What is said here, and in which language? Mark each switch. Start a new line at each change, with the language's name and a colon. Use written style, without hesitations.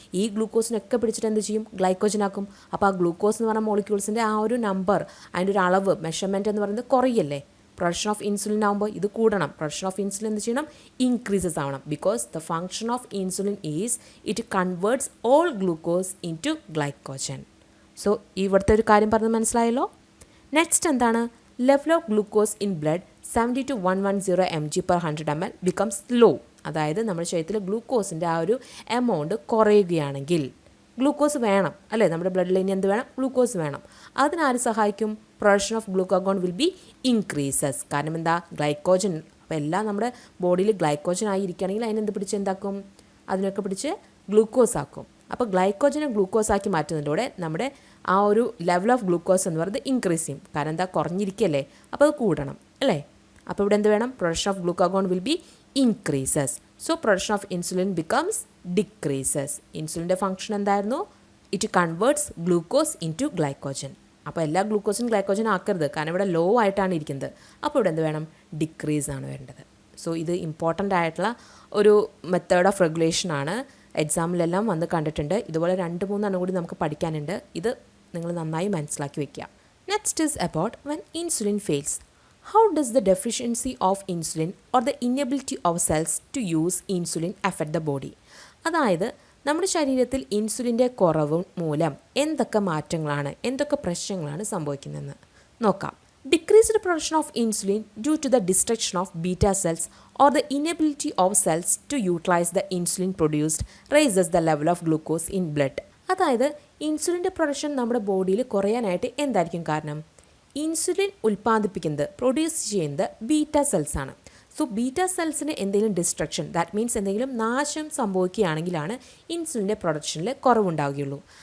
Malayalam: ഈ ഗ്ലൂക്കോസിനൊക്കെ പിടിച്ചിട്ട് എന്ത് ചെയ്യും? ഗ്ലൈക്കോജനാക്കും. അപ്പോൾ ആ ഗ്ലൂക്കോസ് എന്ന് പറഞ്ഞ മോളിക്യൂൾസിൻ്റെ ആ ഒരു നമ്പർ, അതിൻ്റെ ഒരു അളവ്, മെഷർമെൻറ്റ് എന്ന് പറയുന്നത് കുറയല്ലേ?
English: production of insulin
Malayalam: ആകുമ്പോൾ ഇത് കൂടണം. പ്രൊഡക്ഷൻ ഓഫ് ഇൻസുലിൻ എന്ത് ചെയ്യണം? ഇൻക്രീസസ് ആവണം.
English: Because the function of insulin is it converts all glucose into glycogen.
Malayalam: So ഇവിടുത്തെ ഒരു കാര്യം പറഞ്ഞത് മനസ്സിലായല്ലോ. നെക്സ്റ്റ് എന്താണ്?
English: Level of glucose in blood 70 to 110 mg per 100 ml becomes low.
Malayalam: അതായത് നമ്മുടെ ശരീരത്തിൽ ഗ്ലൂക്കോസിൻ്റെ ആ ഒരു എമൗണ്ട് കുറയുകയാണെങ്കിൽ, ഗ്ലൂക്കോസ് വേണം അല്ലേ? നമ്മുടെ ബ്ലഡിൽ ഇനി എന്ത് വേണം? ഗ്ലൂക്കോസ് വേണം. അതിനാര് സഹായിക്കും?
English: Production of glucagon will be increases.
Malayalam: കാരണം എന്താ?
English: Glycogen.
Malayalam: അപ്പോൾ എല്ലാം നമ്മുടെ ബോഡിയിൽ ഗ്ലൈക്കോജൻ ആയിരിക്കുകയാണെങ്കിൽ അതിനെന്ത് പിടിച്ച് എന്താക്കും? അതിനൊക്കെ പിടിച്ച് ഗ്ലൂക്കോസ് ആക്കും. അപ്പോൾ ഗ്ലൈക്കോജനെ ഗ്ലൂക്കോസ് ആക്കി മാറ്റുന്നതിലൂടെ നമ്മുടെ ആ ഒരു ലെവൽ ഓഫ് ഗ്ലൂക്കോസ് എന്ന് പറയുന്നത് ഇൻക്രീസ് ചെയ്യും. കാരണം എന്താ? കുറഞ്ഞിരിക്കുകയല്ലേ, അപ്പോൾ അത് കൂടണം അല്ലേ? അപ്പോൾ ഇവിടെ എന്ത് വേണം?
English: Production of glucagon will be increases. So production of insulin becomes decreases.
Malayalam: ഇൻസുലിൻ്റെ function എന്തായിരുന്നു?
English: It converts glucose into glycogen.
Malayalam: അപ്പോൾ എല്ലാ ഗ്ലൂക്കോസും ഗ്ലൈക്കോജൻ ആക്കരുത്, കാരണം ഇവിടെ ലോ ആയിട്ടാണ് ഇരിക്കുന്നത്. അപ്പോൾ ഇവിടെ എന്ത് വേണം? ഡിക്രീസ് ആണ് വേണ്ടത്. സോ ഇത് ഇമ്പോർട്ടൻ്റ് ആയിട്ടുള്ള ഒരു മെത്തേഡ് ഓഫ് റെഗുലേഷനാണ്. എക്സാമിലെല്ലാം വന്ന് കണ്ടിട്ടുണ്ട്. ഇതുപോലെ 2-3 കൂടി നമുക്ക് പഠിക്കാനുണ്ട്. ഇത് നിങ്ങൾ നന്നായി മനസ്സിലാക്കി വെക്കുക.
English: Next is about when insulin fails. How does the deficiency of insulin or the inability of cells to use insulin affect the body?
Malayalam: അതായത് നമ്മുടെ ശരീരത്തിൽ ഇൻസുലിൻ്റെ കുറവ് മൂലം എന്തൊക്കെ മാറ്റങ്ങളാണ്, എന്തൊക്കെ പ്രശ്നങ്ങളാണ് സംഭവിക്കുന്നതെന്ന് നോക്കാം.
English: Decreased production of insulin due to the destruction of beta cells or the inability of cells to utilize the insulin produced raises the level of glucose in blood.
Malayalam: അതായത് ഇൻസുലിൻ്റെ പ്രൊഡക്ഷൻ നമ്മുടെ ബോഡിയിൽ കുറയാനായിട്ട് എന്തായിരിക്കും കാരണം? ഇൻസുലിൻ ഉൽപ്പാദിപ്പിക്കുന്നത് പ്രൊഡ്യൂസ് ചെയ്യുന്നത് beta cells ആണ്. So beta സെൽസിന് എന്തെങ്കിലും destruction, that means എന്തെങ്കിലും നാശം സംഭവിക്കുകയാണെങ്കിലാണ് ഇൻസുലിൻ്റെ പ്രൊഡക്ഷനിൽ കുറവുണ്ടാവുകയുള്ളൂ.